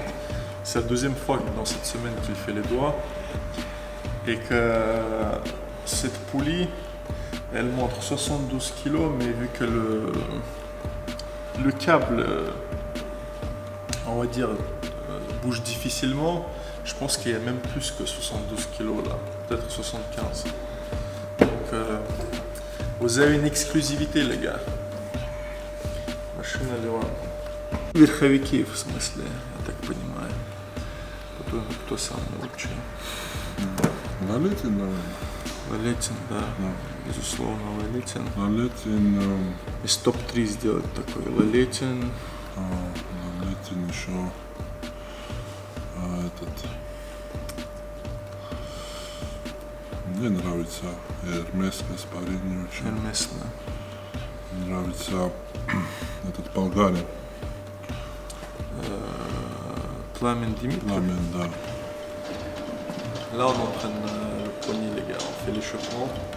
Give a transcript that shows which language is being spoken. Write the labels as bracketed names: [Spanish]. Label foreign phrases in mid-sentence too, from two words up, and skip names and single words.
[French] C'est la deuxième fois dans cette semaine qu'il fait les doigts. Et que cette poulie, elle montre 72 kilos, mais vu que le câble, on va dire, bouge difficilement, je pense qu'il y a même plus que 72 kilos là, peut-être 75. Donc, vous avez une exclusivité les gars. [Russian] Машина Ливан. Верховики в смысле, я так понимаю. Кто самый лучший? Лалетин, наверное. Лалетин, да. Безусловно, Лалетин. Лалетин. Из топ-3 сделать такой. Лалетин. Лалетин еще. Мне нравится Эрмес Гаспарини очень. Эрмес, да. Нравится этот болгарин. Пламен Димитров. Пламен, да. [French] Là on entraîne le poignet les gars, on fait l'échauffement.